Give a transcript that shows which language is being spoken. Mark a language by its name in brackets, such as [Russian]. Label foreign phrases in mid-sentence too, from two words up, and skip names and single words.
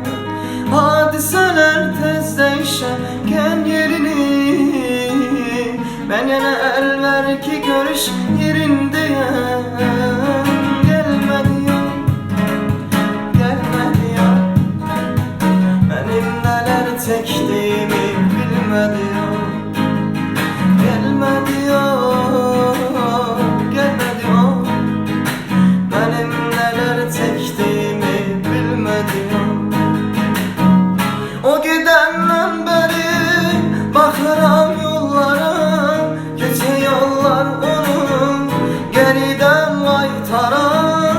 [Azerbaijani] Hadisələr tez dəyişərkən yerini, mən yenə əlver ki görüş yerindəyəm. Gəlmədi ya, gəlmədi ya, mənim nələr çəkdiyimi bilmədi ya. [Turkish] Gelmedi ya, gelmedi ya, benim neler çektiğimi bilmedi ya. [Azerbaijani] O gidenden beri bakıram yollara, geçe yollar onun geriden qaytaram.